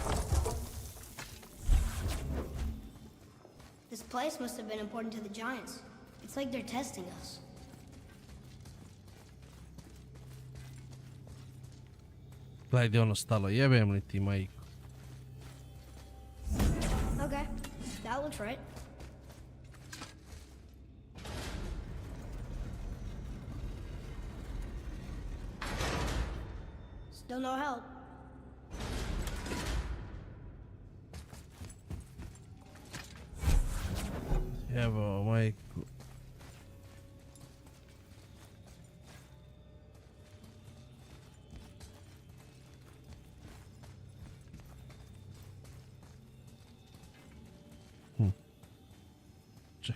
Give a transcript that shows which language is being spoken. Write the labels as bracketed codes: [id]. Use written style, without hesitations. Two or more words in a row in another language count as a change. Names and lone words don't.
[en] This place must have been important to the giants. It's like they're testing us. [hr] Gledaj gdje ono stalo, jebem li ti, majko? [en] Okay, that looks right. Still no help. [hr] Evo, majko. Čekaj.